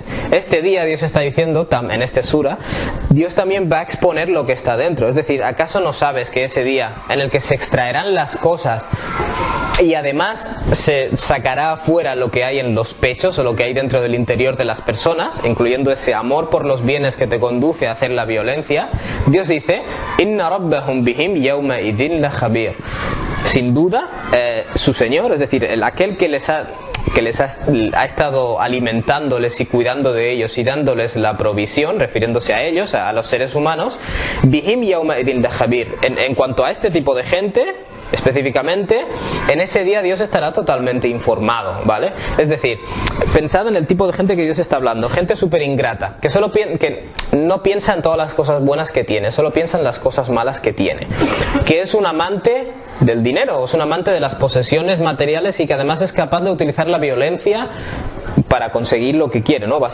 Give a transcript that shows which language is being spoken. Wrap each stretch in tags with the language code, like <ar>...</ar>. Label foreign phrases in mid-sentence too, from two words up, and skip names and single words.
<es>Este día Dios está diciendo, en este sura, Dios también va a exponer lo que está dentro. Es decir, ¿acaso no sabes que ese día en el que se extraerán las cosas y además se sacará afuera lo que hay en los pechos o lo que hay dentro del interior de las personas, incluyendo ese amor por los bienes que te conduce a hacer la violencia? Dios dice,</es> <ar>إن ربهم بهم يومئذ لخبير.</ar> <es>Sin duda, su Señor, es decir, aquel que les ha estado alimentándoles y cuidando de ellos y dándoles la provisión, refiriéndose a ellos, a los seres humanos,</es> <ar>بهم يومئذ لخبير.</ar> <es>En cuanto a este tipo de gente, específicamente, en ese día Dios estará totalmente informado, ¿vale? Es decir, pensad en el tipo de gente que Dios está hablando, gente súper ingrata, que no piensa en todas las cosas buenas que tiene, solo piensa en las cosas malas que tiene, que es un amante del dinero, es un amante de las posesiones materiales y que además es capaz de utilizar la violencia para conseguir lo que quiere, ¿no?</es>